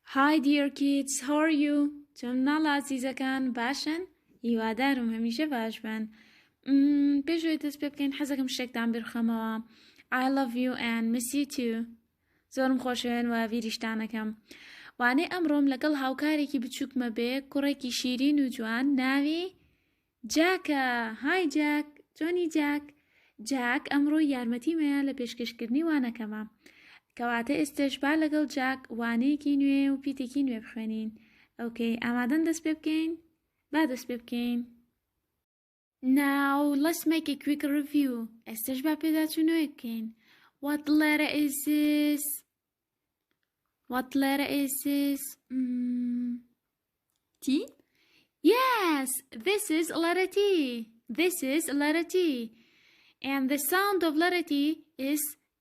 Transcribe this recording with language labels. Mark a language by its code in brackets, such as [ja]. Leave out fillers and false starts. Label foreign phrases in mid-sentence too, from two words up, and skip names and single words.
[en] Hi dear kids, how are you? [ckb] چۆن مناڵە عەزیزەکان باشن؟ هیوادارم هەمیشە باش بن. پێشەوەی دەست پێ بکەین حەزەکەم شتێکتان بێرخەمەوە. [en] I love you and miss you too. [ckb] زۆرم خۆشەوێن و بیریشتانەکەم. وانەی ئەمڕۆم لەگەڵ هاوکارێکی بچووکمە بێ کوڕێکی شیرین و جوان ناوی جاکە. های جاک، چۆنی جاک؟ جاک ئەمڕۆ یارمەتیمەیە لە پێشکەشکردنی وانەکەمە. کەواتە ئێستش با لەگەڵ جاک وانەیەکی نوێ و پیتێکی نوێ بخوێنین. ئۆکەی، ئامادەن دەست پێ بکەین؟ با دەست پێ بکەین. [en] Now let's make a quick review. [ckb] ئێستش با پێداچوونەوەی بکەین. [en] What letter is this? What letter is this? T? Yes, this is letter T. This is letter T. And the sound of letter T is T.